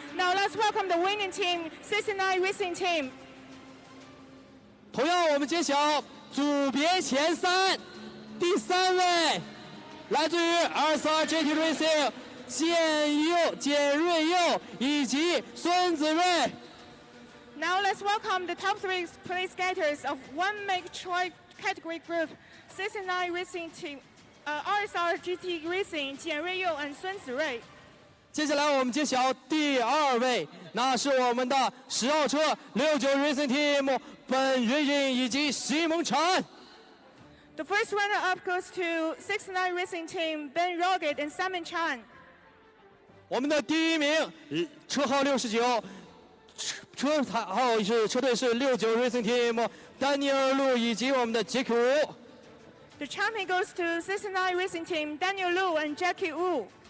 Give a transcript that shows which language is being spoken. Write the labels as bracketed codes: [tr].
[en] Now let's welcome the winning team, 69 Racing Team. [zh] 同样，我们揭晓组别前三，第3位来自于242 GT Racing 简瑞佑以及孙子睿。 [en] Now let's welcome the top 3 place getters of One Make Troy category group, 69 Racing Team, RSR GT Racing 简瑞佑 and 孙子睿。 [zh] 接下来我们揭晓第2位，那是我们的10号车69 Racing Team 本云云以及徐梦婵。 [en] The first runner-up goes to 69 Racing Team, Ben Roget and Simon Chan. [zh] 我们的第1名，车号69，车号是车队是69 Racing Team 丹尼尔路以及我们的 Jackie Wu。 [en] The champion goes to 69 Racing Team, Daniel Lu and Jackie Wu.